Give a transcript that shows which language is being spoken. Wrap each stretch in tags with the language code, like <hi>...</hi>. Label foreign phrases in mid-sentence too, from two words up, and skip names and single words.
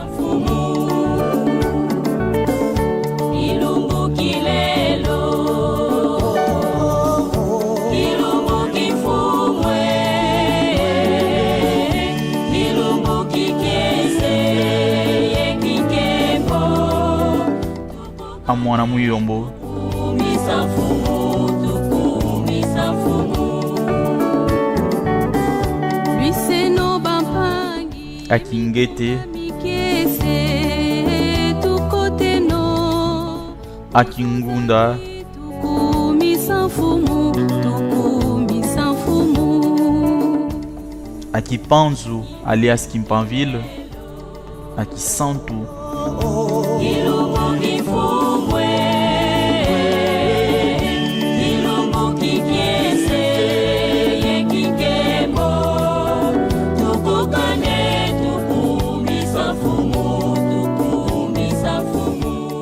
<kg>Ilungu kilelo. Ilungu kifungwe. Ilungu kikese yekikembo. à Mwanamuyombo, Kumisa fumu, tukumisa fumu. Biseno bampangi. à Kingete, Mikese tukoteno. à Kingunda, Tukumisa fumu, tukumisa fumu.</kg> <pt>Aqui Panzo, alias Kimpanville, aqui Santo.</pt> <kg>Ilungu kifungwe, ilungu kikiese, yekikemo, tukukane, tukumisa fumu, tukumisa fumu.</kg>